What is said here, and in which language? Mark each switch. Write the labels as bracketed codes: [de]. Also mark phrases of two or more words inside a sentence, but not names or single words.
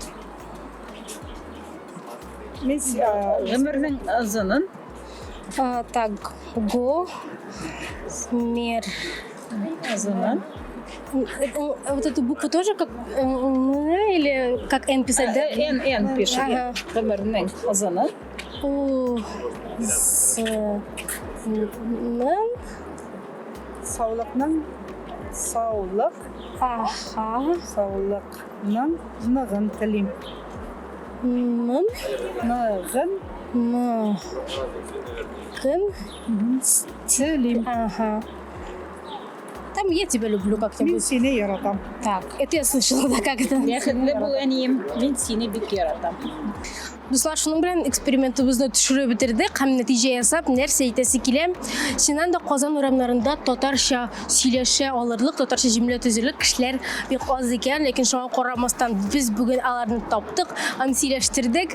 [tt] Гомернин азынын [ru] Так, го, мер, [tt] азынын [ru] Вот эту букву тоже как или как N писать, да? En пишет. Ага. [tt] Гомернең азаны. У с нын Саулыкның саулык, аха саулыкның нығын телим. нын Нығын кын телим. [ru] ага. Там я тебя люблю [tt] Мин [ru] как-нибудь. [tt] сине яратам. [ru] Так, это я слышала, да, как это? [tt] Бәхетле бул әнием. Мин сине бик яратам. Дуслар, шуның белән экспериментыбызны төшереп бетердек һәм нәтиҗә ясап нәрсә әйтәсе килә. Чыннан да Казан урамнарында татарча сөйләшә алырлык, татарча җөмлә төзерлек кешеләр бик аз икән, ләкин шуңа карамастан без бүген аларны таптык һәм сөйләштердек.